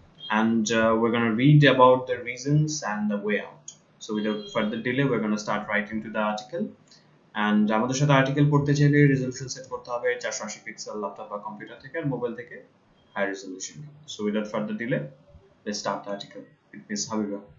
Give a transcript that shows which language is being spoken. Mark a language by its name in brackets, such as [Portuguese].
[English] And we're going to read about the reasons and the way out. So without further delay, we're going to start right into the article. And [Bangla] আমাদের সাথে article পড়তে চাইলে resolution set করতে হবে 480 pixel laptop বা computer থেকে আর mobile থেকে high resolution. [English] So without further delay, let's start the article with Miss Habiba.